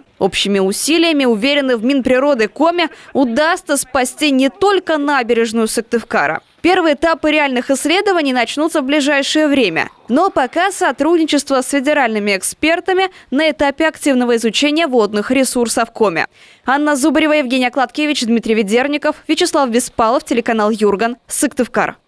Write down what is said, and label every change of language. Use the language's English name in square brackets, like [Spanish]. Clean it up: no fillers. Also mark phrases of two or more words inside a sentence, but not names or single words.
[Russian] Общими усилиями, уверены в Минприроды Коми, удастся спасти не только набережную Сыктывкара. Первые этапы реальных исследований начнутся в ближайшее время. Но пока сотрудничество с федеральными экспертами на этапе активного изучения водных ресурсов Коми. Анна Зубарева, Евгений Окладкевич, Дмитрий Ведерников, Вячеслав Беспалов, телеканал Юрган, Сыктывкар.